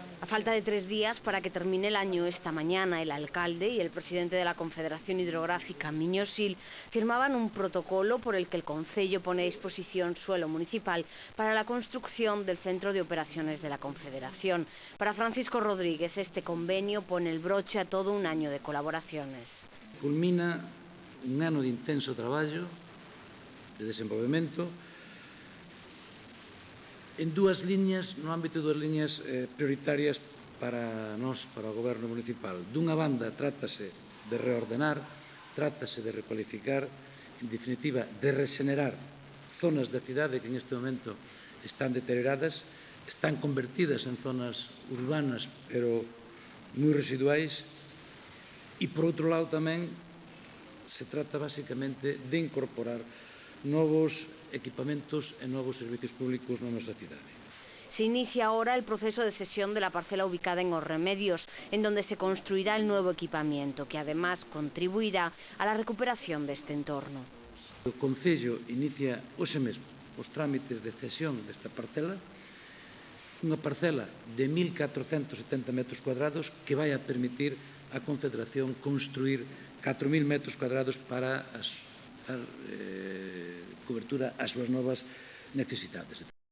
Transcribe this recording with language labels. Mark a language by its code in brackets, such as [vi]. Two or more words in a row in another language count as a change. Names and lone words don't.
[es] falta de 3 días para que termine el año, esta mañana el alcalde y el presidente de la Confederación Hidrográfica, Miño Sil, firmaban un protocolo por el que el concello pone a disposición suelo municipal para la construcción del centro de operaciones de la Confederación. Para Francisco Rodríguez, este convenio pone el broche a todo un año de colaboraciones. [gl] Culmina un ano de intenso traballo, de desenvolvemento, en dúas liñas, no ámbito de dúas liñas prioritarias para nós, para o Goberno municipal. Dunha banda, trátase de reordenar, trátase de recualificar, en definitiva, de regenerar zonas da cidade que en este momento están deterioradas, están convertidas en zonas urbanas, pero moi residuais, e, por outro lado, tamén se trata basicamente de incorporar novos equipamentos e novos servicios públicos na nosa cidade. [es] Se inicia ahora el proceso de cesión de la parcela ubicada en Os Remedios, en donde se construirá el nuevo equipamiento, que además contribuirá a la recuperación de este entorno. [gl] O Concello inicia hoxe mesmo os trámites de cesión desta parcela, unha parcela de 1.470 [es] metros cuadrados [gl] que vai a permitir a Confederación construir 4.000 [es] metros cuadrados [gl] para dar cobertura ás súas novas necesidades.